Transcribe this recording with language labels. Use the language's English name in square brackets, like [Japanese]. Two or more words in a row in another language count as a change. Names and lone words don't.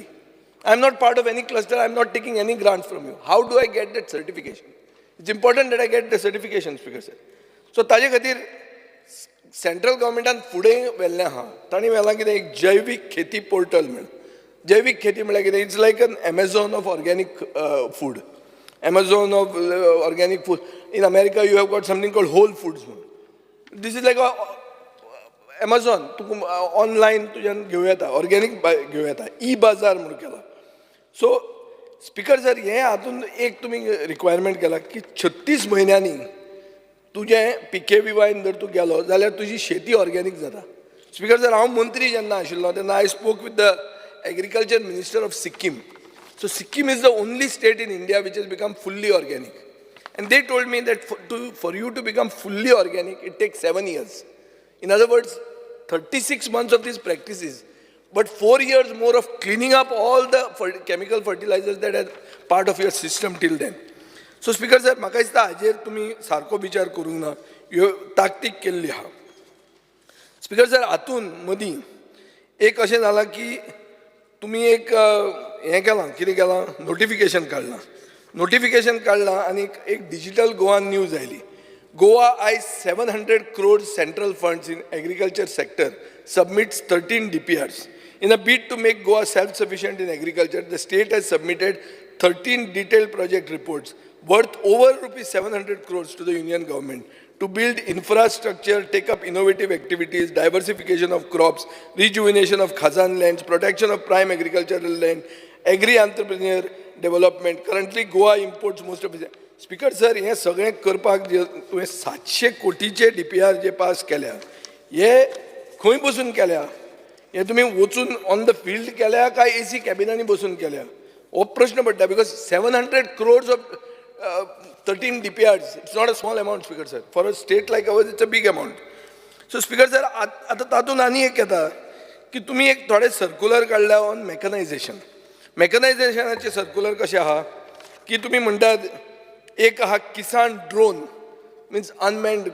[English] I am not part of any cluster. I am not taking any grants from you. How do I get that certification? It's important that I get the certification, Speaker sir. [Konkani] So ताजे खातीर सेंट्रल गव्हर्मेंटान फुडें व्हेल्लें आहा. तांणी व्हेलां कितें एक जैवीक खेती पोर्टल म्हण. जैवीक खेती म्हळ्यार कितें? [English] It's like an Amazon of organic food. Amazon of organic food. In America, you have got something called Whole Foods. This is like a Amazon. [Konkani] तू ऑनलायन तुज्यान घेवं येता, ऑर्गॅनिक घेवं येता, ई-बाजार म्हणून केला. [English] So Speaker sir, [Konkani] हे हातून एक तुमी रिक्वायरमेंट केला की 36 म्हयन्यांनी तुजें PKVYन जर तूं गेलो जाल्यार तुजी शेती ऑर्गॅनिक जाता. [English] Speaker sir, [Konkani] हांव मंत्री जेन्ना आशिल्लो तेन्ना [English] I spoke with the agriculture minister of Sikkim. So Sikkim is the only state in India which has become fully organic. And they told me that for you to become fully organic, it takes 7 years. In other words, 36 months of these practices, but 4 years more of cleaning up all the chemical fertilizers that are part of your system till then. So Speaker sir, [Konkani] म्हाका दिसता हाजेर तुमी सारको विचार करूंक ना, ह्यो ताकतीक केल्ली आहा. [English] Speaker sir, [Konkani] हातून मदीं एक अशें जालां की तुमी एक हें केलां, कितें केलां, नोटिफिकेशन काडलां आनी एक डिजिटल गोवा न्यूज आयली. [English] Goa eyes 700 crore central funds in agriculture sector, submits 13 DPRs. In a bid to make Goa self-sufficient in agriculture, the state has submitted 13 detailed project reports worth over rupees 700 crores to the union government to build infrastructure, take up innovative activities, diversification of crops, rejuvenation of khazan lands, protection of prime agricultural land, agri-entrepreneur development. Currently, Goa imports most of it. Speaker sir, [Konkani] हे सगळें करपाक जे तुवें 700 कोटीचे DPR जे पास केल्या, हे खंय बसून केल्या? हे तुमी वचून [English] on the field [Konkani] केल्या काय AC कॅबिनांनी बसून केल्या? हो प्रश्न पडटा. [English] because 700 crores of 13 DPRs, it's not a small amount Speaker sir. For a state like ours it's a big amount. So Speaker sir, [Konkani] आतां तातूंत आनी एक येता की तुमी एक थोडे सर्क्युलर काडल्या [English] on mechanization. [Konkani] मेकनायझेशनाचे सर्क्युलर कशें आहा की तुमी म्हणटात एक आहा किसान ड्रोन, [English] means unmanned.